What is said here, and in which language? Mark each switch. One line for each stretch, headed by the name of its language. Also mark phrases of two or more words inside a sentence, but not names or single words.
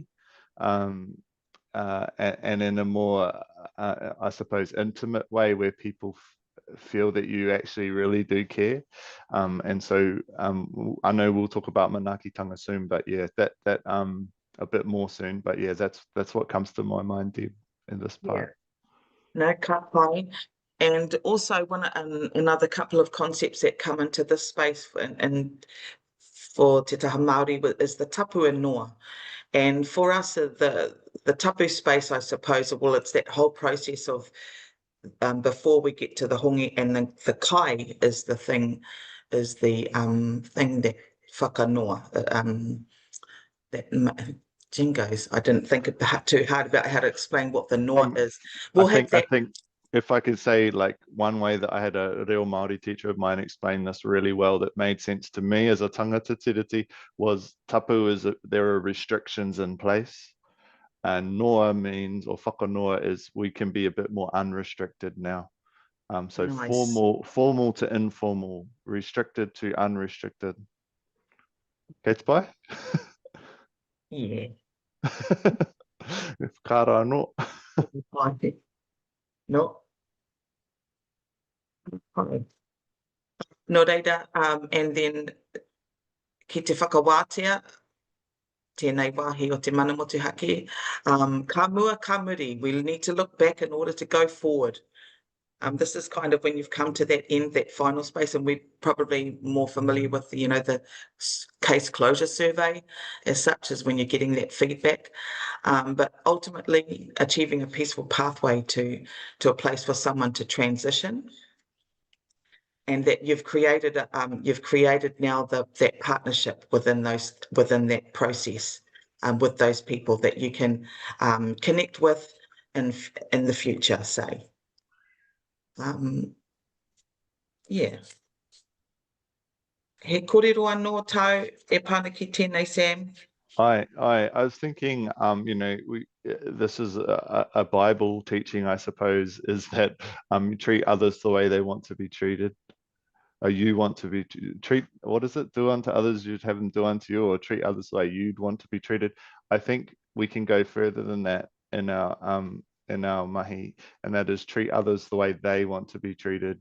English: And in a more, I suppose, intimate way, where people feel that you actually really do care. And so I know we'll talk about manakitanga soon, but yeah, that a bit more soon. But yeah, that's what comes to my mind, Deb, in this part. Yeah. No,
Māori: ka pai.
English: And also another couple of concepts that come into this space and for
Māori: Te Taha Māori
English: is the tapu and noa. And for us, the tapu space, I suppose, well, it's that whole process of before we get to the hongi, and the kai is the thing that whakanoa, that jingos. I didn't think too hard about how to explain what the noa is. I think if I could say, like, one way that I had a
Māori: reo Māori
English: teacher of mine explain this really well that made sense to me as a
Māori: tangata tiriti
English: was tapu is there are restrictions in place, and noa means, or whakanoa is, we can be a bit more unrestricted now. So nice. Formal to informal, restricted to unrestricted.
Māori: Kei te pai?
English: Yeah.
Māori: Kāra anō. Pai. No. Pai. No reira,
English: and then
Māori: ki te whakawātea, tēnei wāhi o te mana motuhake, ka mua ka muri.
English: We need to look back in order to go forward. This is kind of when you've come to that end, that final space, and we're probably more familiar with, you know, the case closure survey as such, as when you're getting that feedback. But ultimately achieving a peaceful pathway to a place for someone to transition, and that you've created now that partnership within that process, with those people that you can connect with in the future, say. Yeah.
Māori: He kōrero anō tau e pāna ki tēnei, Sam.
English: I was thinking, you know, this is a Bible teaching, I suppose, is that treat others the way they want to be treated. Or you want to be what is it? Do unto others you'd have them do unto you, or treat others the way you'd want to be treated. I think we can go further than that in our mahi, and that is treat others the way they want to be treated.